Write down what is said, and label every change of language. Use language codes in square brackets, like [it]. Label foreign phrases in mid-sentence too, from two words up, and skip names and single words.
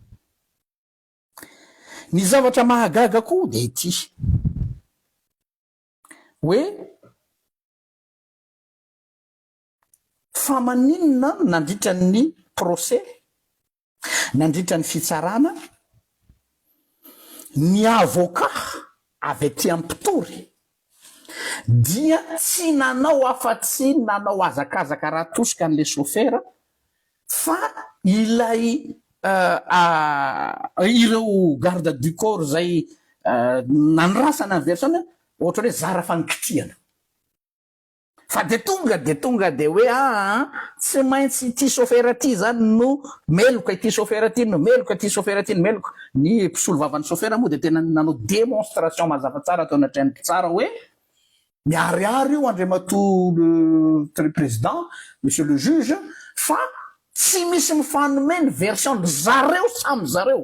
[mg] Ny zavatra mahagaga koa de ity hoe fa maninona nandritra ny procès, nandritra ny fitsarana, ny avocat avy aty ampitory dia tsy nanao afa-tsy nanao azakazaka raha tosika an'le chauffeur fa ilay ireo [fr] garde du corps [mg] zay nanrasana ny version ohatra hoe zara fanikitiana. Fa de tonga de hoe tsy maintsy ty chauffeur ty zany no meloka ity chauffeur ty no meloka ty chauffeur ty no meloka. Ny mpisolo vavan'ny chauffeur moa de tena nanao démonstration mazava tsara atao anatrany tsara hoe miariary io andriamatoa [fr] le président, monsieur le juge, [mg] fa tsy misy mifanome ny version zareo samy zareo.